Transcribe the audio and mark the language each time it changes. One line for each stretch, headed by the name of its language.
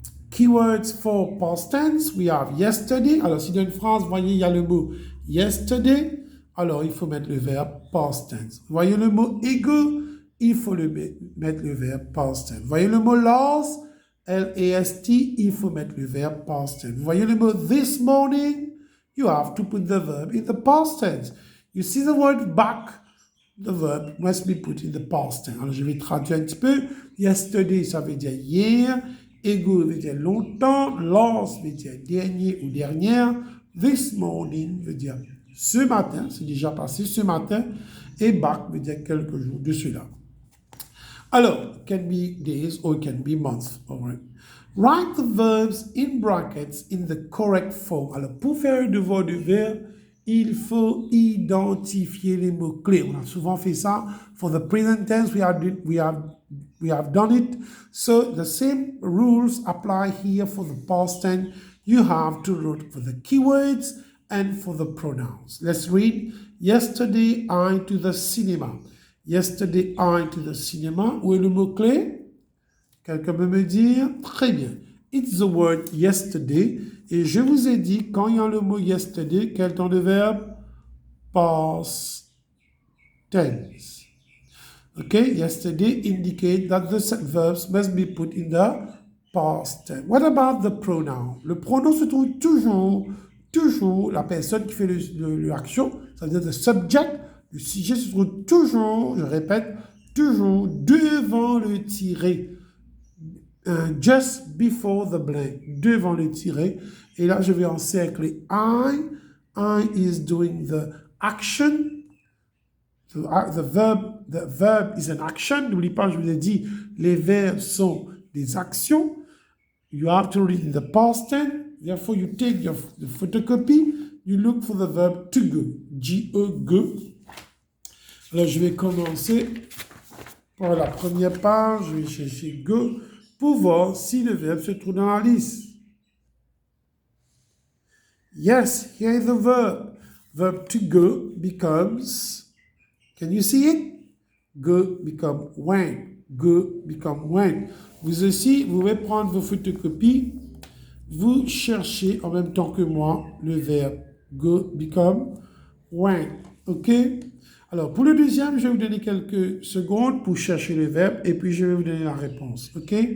English: Keywords for past tense, we have yesterday.
French: Alors, si dans une phrase, vous voyez, il y a le mot yesterday. Alors, il faut mettre le verbe past tense. Vous voyez le mot ego, il faut mettre le verbe past tense. Vous voyez le mot last, L-A-S-T, il faut mettre le verbe past tense. Vous voyez le mot this morning,
English: you have to put the verb in the past tense. You see the word back, the verb must be put in the past tense.
French: Alors, je vais traduire un petit peu. Yesterday, ça veut dire hier. Ago veut dire longtemps. Last veut dire dernier ou dernière. This morning veut dire ce matin, c'est déjà passé ce matin. Et back veut dire quelques jours de cela.
English: Alors, it can be days or it can be months. All right. Write the verbs in brackets in the correct form.
French: Alors, pour faire un devoir de verbe, il faut identifier les mots-clés. On a souvent fait ça.
English: For the present tense, we have done it. So, the same rules apply here for the past tense. You have to look for the keywords and for the pronouns. Let's read. Yesterday, I to the cinema. Yesterday, I to the cinema.
French: Où est le mot-clé? Quelqu'un peut me dire? Très bien.
English: It's the word yesterday.
French: Et je vous ai dit, quand il y a le mot yesterday, quel temps de verbe?
English: Past tense. Okay, yesterday indicate that the verbs must be put in the past tense. What about the pronoun?
French: Le pronom se trouve toujours, la personne qui fait l'action, ça veut dire
English: the subject,
French: le sujet se trouve toujours, je répète, toujours devant le tiret.
English: Just before the blank,
French: devant le tiret. Et là, je vais encercler I.
English: I is doing the action. The verb is an action.
French: N'oublie pas, je vous ai dit, les verbes sont des actions.
English: You have to read in the past tense. Therefore, you take the photocopy. You look for the verb to go. G-E-Go.
French: Alors, je vais commencer par la première page. Je vais chercher go pour voir si le verbe se trouve dans la liste.
English: Yes, here is the verb. Verb to go becomes, can you see it? Go become went. Go become went.
French: Vous aussi, vous pouvez prendre vos photocopies. Vous cherchez en même temps que moi le verbe
English: go become went.
French: OK? Alors, pour le deuxième, je vais vous donner quelques secondes pour chercher le verbe et puis je vais vous donner la réponse. OK?